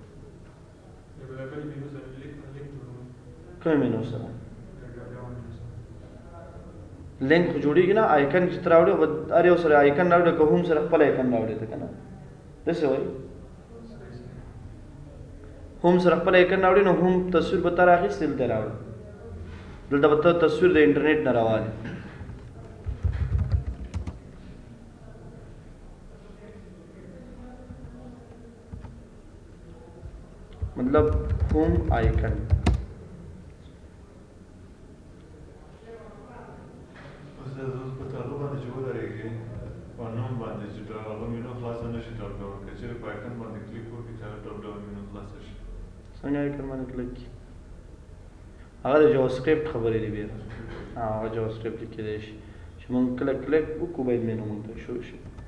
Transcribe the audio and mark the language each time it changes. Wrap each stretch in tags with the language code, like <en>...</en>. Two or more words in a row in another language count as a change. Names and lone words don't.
<ps>کومې مینو سره لینک خو جوړېږي نه، آیکن چې ته راوړې هر یو سره آیکن راوړې، که هم سره خپل آیکن راوړې ته که نه داسې وایي، هم سره خپل آیکن راوړې نو هم تصویر به تا راخیستې دلته راوړې، دلته به ته تصویر د انټرنیټ نه راوالې. मतलब</ps> <en>home icon</en> <ps>څنګه آیکن باندې کلیک کی هغه د جاواسکرپټ خبرې دی بیا هغه جاواسکرپټ لیکلی شي چې موږ کله کلیک وکړو باید مینو موږ ته شو شي.</ps>